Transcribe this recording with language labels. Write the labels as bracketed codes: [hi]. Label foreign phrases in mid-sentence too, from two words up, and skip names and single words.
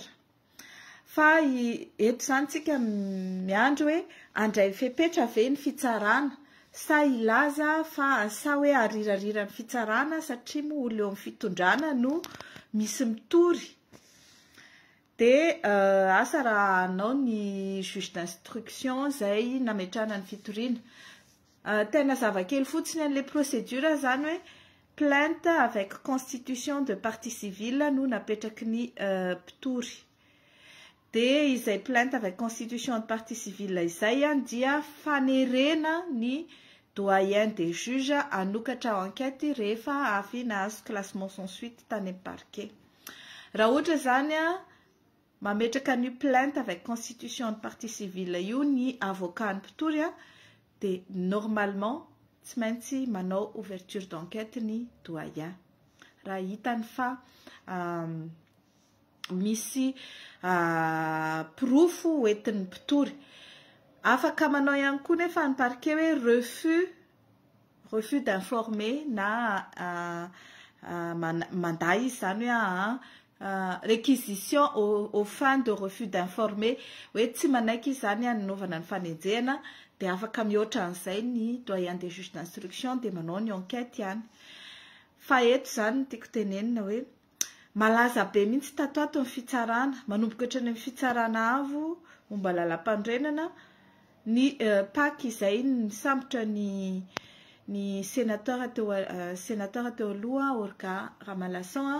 [mg] Fa eto zany tsika miandro hoe andray fepetra ve ny fitsarana sa ilaza fa sa hoe arirarira ny fitsarana satria moa olo eo amin'ny fitondrana no misy mitory. Dia asa raha anao ny [fr] juge d'instruction [mg] izay nametrahana ny fitoriana. Tena zavakely fotsiny an'ilay procédure zany hoe [fr] plainte avec constitution de partie civile [mg] no napetraky ny mpitory. Dia izay [fr] plainte avec constitution de partie civile [mg] izay dia fanerena ny [fr] doyen des juges [mg] hanokatra enquête rehefa avy nahazo [fr] classement sans suite [mg] tany amin'ny parquet. Raha ohatra zany mametraka ny [fr] plainte avec constitution de partie civile [mg] io ny avocat ny mpitory dia normalement tsy maintsy manao [fr] ouverture d'enquête [mg] ny doyen. Raha hitany fa misy proof hoentin'ny mpitory. Afaka manao ihany koa nefa ny parquet hoe [fr] refus d'informer [mg] na manday izy zany hoe [fr] réquisition au fin de refus d'informer [mg] hoe tsy manaiky izy zany nanaovana ny fanenjehana dia afaka mihoatra an'izay ny [fr] doyen des juges d'instruction [mg] dia manao ny enquête ihany. Fa eto zany tiako tenenina hoe malaza be mihitsy tato ato ny fitsarana, manomboka hatrany amin'ny fitsarana avo momba lalam-pandrenana ny PAC izay nisambotra ny sénateur teo aloha Olga Ramanatsoa.